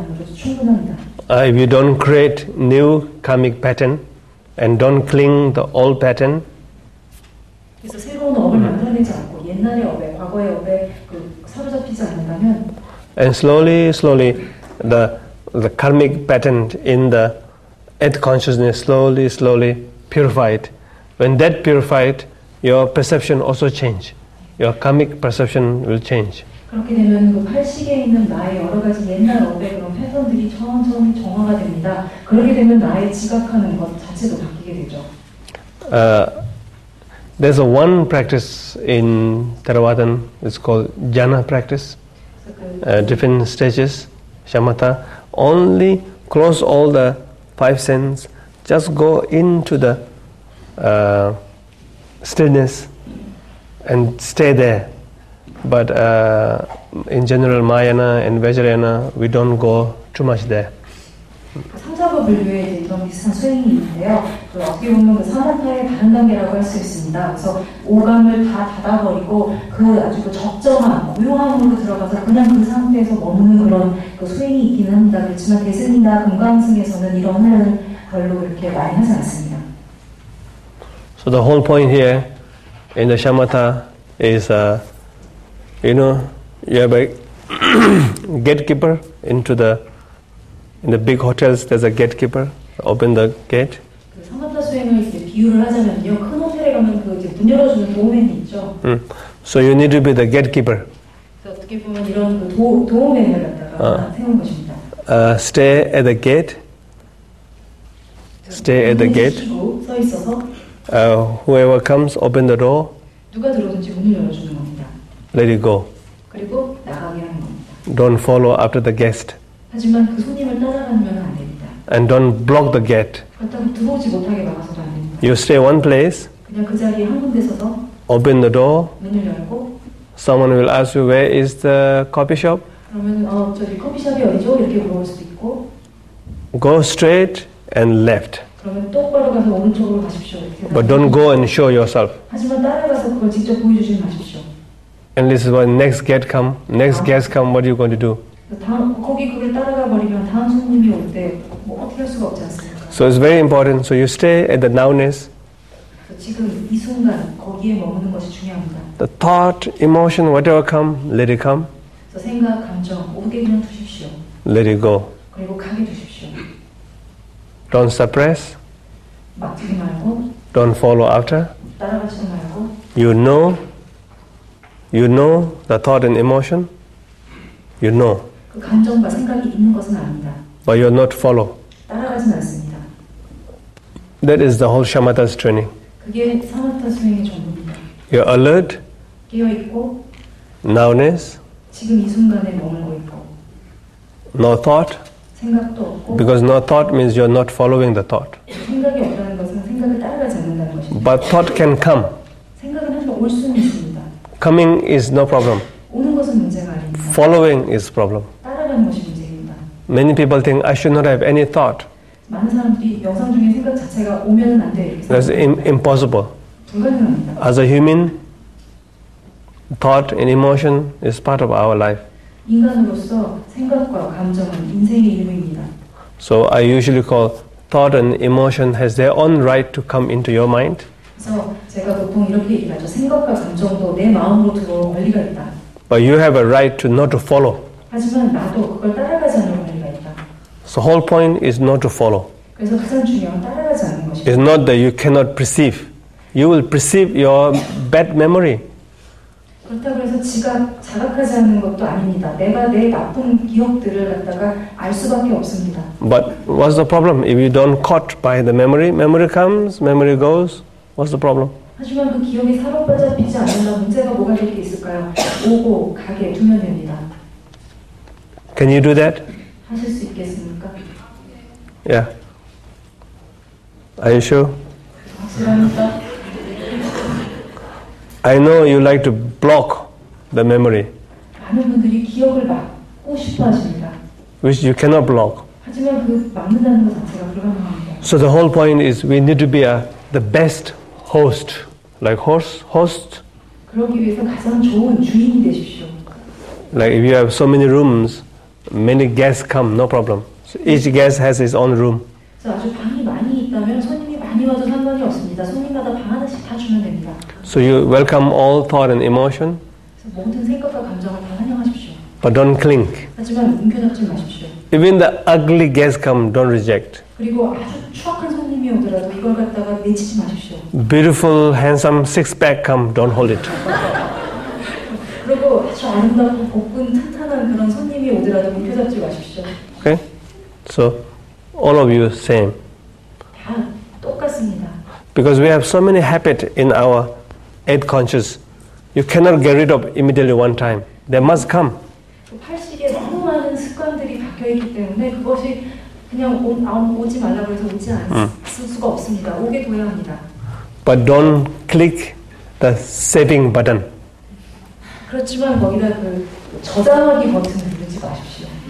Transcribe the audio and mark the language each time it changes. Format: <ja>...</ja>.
<en>If you don't create new karmic pattern and don't cling the old pattern, and slowly the karmic pattern in the earth consciousness slowly purified. When that purified, your perception also change. Your karmic perception will change.</en> <ko>그렇게 되면 그 팔식에 있는 나의 여러 가지 옛날 업의 그런 패턴들이 천천히 정화가 됩니다. 그렇게 되면 나의 지각하는 것 자체도 바뀌게 되죠.</ko> <en>There's a one practice in Theravada, it's called jhana practice. Different stages, shamatha. Only close all the five senses, just go into the stillness and stay there. But in general, Mahayana and Vajrayana, we don't go too much there.</en> <ko>삼자부 불교에 이런 비슷한 수행이 있는데요. 어떻게 보면 그 사마타의 다른 단계라고 할 수 있습니다. 그래서 오감을 다 닫아버리고 그 아주 그 적정한 고요함으로 들어가서 그냥 그 상태에서 머무는 그런 그 수행이 있기는 합니다. 그렇지만 대승이나 금강승에서는 이런 훈련을 별로 그렇게 많이 하지 않습니다.</ko> <en>So the whole point here in the shamatha is, you have a gatekeeper in the big hotels. There's a gatekeeper. Open the gate.</en> <ko>사마타 수행을 이제 비유를 하자면요, 큰 호텔에 가면 그 이제 문 열어주는 도우맨이 있죠.</ko> <en>So you need to be the gatekeeper.</en> <ko>그래서 어떻게 보면 이런 그 도우맨을 갖다가 세운 것입니다.</ko> <en>Stay at the gate. Stay at the gate.</en> <ko>서 있어서.</ko> <en>Whoever comes, open the door.</en> <ko>누가 들어오든지 문을 열어주는 겁니다.</ko> <en>Let it go.</en> <ko>그리고 나가게 하는 겁니다.</ko> <en>Don't follow after the guest.</en> <ko>하지만 그 손님을 따라가면 안 됩니다.</ko> <en>And don't block the gate.</en> <ko>그렇다고 들어오지 못하게 막아서도 안 됩니다.</ko> <en>You stay one place.</en> <ko>그냥 그 자리에 한 군데 서서.</ko> <en>Open the door.</en> <ko>문을 열고.</ko> <en>Someone will ask you where is the coffee shop.</en> <ko>그러면 저기 커피숍이 어디죠? 이렇게 물어볼 수도 있고.</ko> <en>Go straight and left.</en> <ko>그러면 똑바로 가서 오른쪽으로 가십시오.</ko> <en>But don't go and show yourself.</en> <ko>하지만 따라가서 그걸 직접 보여주지 마십시오.</ko> <en>And this is when next guest come. Next guest come. What are you going to do?</en> <ko>거기 그걸 따라가 버리면 다음 손님이 올 때 뭐 어떻게 할 수가 없지 않습니까?</ko> <en>So it's very important. So you stay at the nowness.</en> <ko>지금 이 순간 거기에 머무는 것이 중요합니다.</ko> <en>The thought, emotion, whatever come, let it come.</en> <ko>생각, 감정 오게 그냥 두십시오.</ko> <en>Let it go.</en> <ko>그리고 가게 두십시오.</ko> <en>Don't suppress.</en> <ko>막지 말고.</ko> <en>Don't follow after.</en> <ko>따라가지 말고.</ko> <en>You know the thought and emotion. You know.</en> <ko>그 감정과 생각이 있는 것은 아닙니다.</ko> <en>But you're not follow.</en> <ko>따라가진 않습니다.</ko> <en>That is the whole shamatha's training.</en> <ko>그게 사마타 수행의 전부입니다.</ko> <en>You're alert,</en> <ko>깨어 있고</ko> <en>nowness,</en> <ko>지금 이 순간에 머물고 있고</ko> <en>no thought.</en> <ko>생각도 없고</ko> <en>Because no thought means you're not following the thought.</en> <ko>생각이 없다는 것은 생각을 따라가지 않는다는 것입니다.</ko> <en>But thought can come.</en> <ko>생각은 항상 올 수는 있습니다.</ko> <en>Coming is no problem.</en> <ko>오는 것은 문제가 아닙니다.</ko> <en>Following is problem.</en> <ko>따라가는 것이 문제입니다.</ko> <en>Many people think I should not have any thought.</en> <ko>많은 사람들이 명상 중에 생각 자체가 오면은 안 돼.</ko> <en>That's impossible.</en> <ko>불가능합니다.</ko> <en>As a human, thought and emotion is part of our life.</en> <ko>인간으로서 생각과 감정은 인생의 일부입니다.</ko> <en>So I usually call thought and emotion has their own right to come into your mind.</en> <ko>그래서 제가 보통 이렇게 얘기하죠. 생각과 감정도 내 마음으로 들어올 권리가 있다.</ko> <en>But you have a right to not to follow.</en> <ko>하지만 나도 그걸 따라가지 않을 권리가 있다.</ko> <en>So whole point is not to follow.</en> <ko>그래서 가장 중요한 건 따라가지 않는 것입니다.</ko> <en>It's not that you cannot perceive. You will perceive your bad memory.</en> <ko>그렇다고 해서 자각하지 않는 것도 아닙니다. 내가 내 나쁜 기억들을 갖다가 알 수밖에 없습니다.</ko> <en>But what's the problem? If you don't caught by the memory, memory comes, memory goes. What's the problem?</en> <ko>하지만 그 기억이 사로잡히지 않는다 문제가 뭐가 될 게 있을까요? 오고 가게 두면 됩니다.</ko> <en>Can you do that?</en> <ko>하실 수 있겠습니까?</ko> <en>Yeah. Are you sure?</en> <ko>확실합니까?</ko> <en>I know you like to block the memory,</en> <ko>많은 분들이 기억을 막고 싶어 하십니다.</ko> <en>which you cannot block.</en> <ko>하지만 그 막는다는 것 자체가 불가능합니다.</ko> <en>So the whole point is we need to be the best host. Like host.</en> <ko>그러기 위해서 가장 좋은 주인이 되십시오.</ko> <en>Like if you have so many rooms, many guests come, no problem. So each guest has his own room.</en> <ko>그래서 아주 방이 많이 있다면 손님이 많이 와도 상관이 없습니다. 손님마다 방 하나씩 다 주면 됩니다.</ko> <en>So you welcome all thought and emotion,</en> <ko>그래서 모든 생각과 감정을 다 환영하십시오.</ko> <en>but don't cling.</en> <ko>하지만 움켜잡지 마십시오.</ko> <en>Even the ugly guests come, don't reject.</en> <ko>그리고 아주 추악한 손님이 오더라도 이걸 갖다가 내치지 마십시오.</ko> <en>Beautiful, handsome six-pack come, don't hold it.</en> <ko>그리고 아주 아름답고 복근 탄탄한 그런 손님이 오더라도 움켜잡지 마십시오.</ko> <en>Okay? So all of you same.</en> <ko>다 똑같습니다.</ko> <en>Because we have so many habits in our eighth conscious, you cannot get rid of immediately one time. They must come.</en> <ko>팔식에 너무 많은 습관들이 박혀있기 때문에 그것이 그냥 오지 말라고 해서 오지 않을 수가 없습니다. 오게 둬야 합니다.</ko> <en>But don't click the saving button.</en> <ko>그렇지만 거기다 그 저장하기 버튼을 누르지 마십시오.</ko>